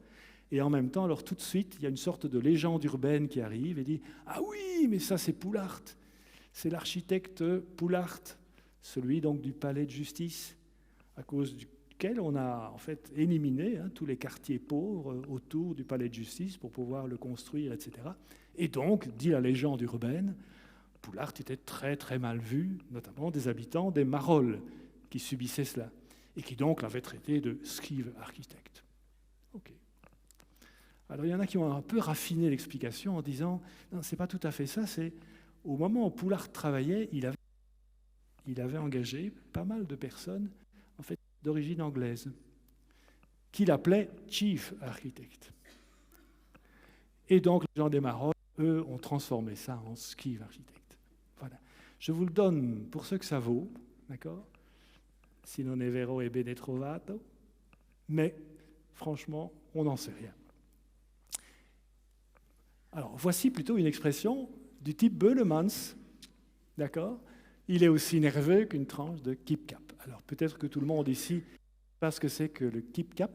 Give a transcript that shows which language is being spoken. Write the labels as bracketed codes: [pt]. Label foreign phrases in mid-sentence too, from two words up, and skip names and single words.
[fr] Et en même temps, alors tout de suite, il y a une sorte de légende urbaine qui arrive et dit « Ah oui, mais ça c'est Poulart, c'est l'architecte Poulart, celui donc du palais de justice, à cause duquel on a en fait éliminé tous les quartiers pauvres autour du palais de justice pour pouvoir le construire, etc. Et donc, dit la légende urbaine, Poulart était très très mal vu, notamment des habitants des Marolles qui subissaient cela, et qui donc l'avaient traité de [nl] schrijven architect. [fr] Alors il y en a qui ont un peu raffiné l'explication en disant « Non, ce n'est pas tout à fait ça, c'est au moment où Poulard travaillait, il avait engagé pas mal de personnes en fait, d'origine anglaise, qu'il appelait [en] Chief Architect. [fr] Et donc les gens des Marolles, eux, ont transformé ça en [en] Chief Architect. [fr] Voilà. Je vous le donne pour ce que ça vaut, d'accord? [it] Si non è vero e bene trovato, [fr] mais franchement, on n'en sait rien. Alors, voici plutôt une expression du type Beulemans, d'accord? Il est aussi nerveux qu'une tranche de Kip-Cap. Alors, peut-être que tout le monde ici sait pas ce que c'est que le Kip-Cap.